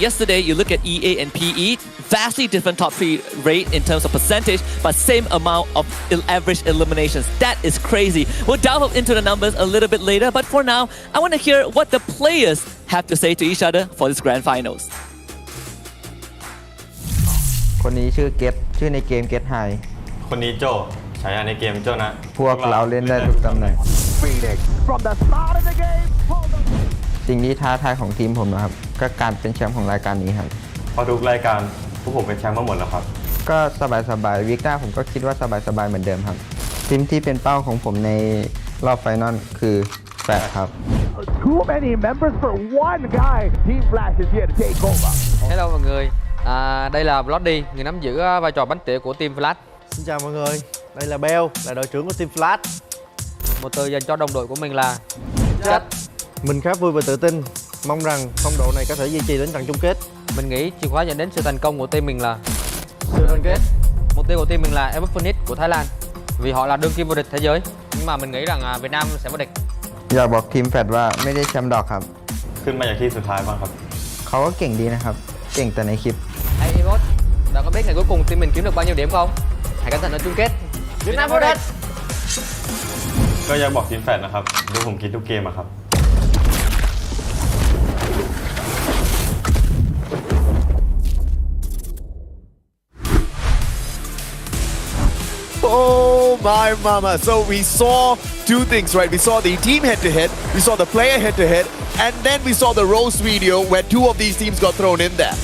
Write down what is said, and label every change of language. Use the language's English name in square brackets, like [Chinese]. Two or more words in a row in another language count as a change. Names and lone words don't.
[English] Yesterday, you look at EA and PE, vastly different top 3 rate in terms of percentage, but same amount of average eliminations. That is crazy. We'll delve into the numbers a little bit later, but for now, I want to hear what the players have to say to each other for this grand finals. [Thai] คนนี้ชื่อเกตชื่อในเกมเกตไฮ คนนี้โจฉายาในเกมโจนะ พวกเราเล่นได้ทุกตำแหน่ง สิ่งที่ท้าทายของทีมผมนะครับก็การเป็นแชมป์ของรายการนี้ครับ พอทุกรายการพวกผมเป็นแชมป์มาหมดแล้วครับ ก็สบายๆวิกหน้าผมก็คิดว่าสบายๆเหมือนเดิมครับทีมที่เป็นเป้าของผมในรอบไฟนอลคือแฟร์ครับ [English] Too many members for one guy. Team Flash is here to take over. [Vietnamese] Hello mọi người, đây là Bloody, người nắm giữ vai trò bánh tỉa của Team Flash. Xin chào mọi người, đây là Bell, là đội trưởng của Team Flash. Một từ dành cho đồng đội của mình là Chất. Mình khá vui và tự tin, mong rằng phong độ này có thể duy trì đến trận chung kết. Mình nghĩ chìa khóa dẫn đến sự thành công của team mình là sự đoàn kết. Mục tiêu của team mình là Epic Phoenix của Thái Lan, vì họ là đương kim vô địch thế giới. Nhưng mà mình nghĩ rằng Việt Nam sẽ vô địch. [Thai] อยากบอกทีมแฟดว่าไม่ได้แชมป์ดอกครับ ขึ้นมาจากที่สุดท้ายบ้างครับ เขาก็เก่งดีนะครับเก่งแต่ในคลิป [Vietnamese] Hey Emot, bạn có biết ngày cuối cùng team mình kiếm được bao nhiêu điểm không? Hãy cẩn thận ở chung kết. Việt Nam vô địch. [Thai] ก็อยากบอกทีมแฟดนะครับดูผมคิดทุกเกมอะครับ [English] Oh my mama. So we saw 2 things, right? We saw the team head-to-head, we saw the player head-to-head, and then we saw the roast video where 2 of these teams got thrown in there.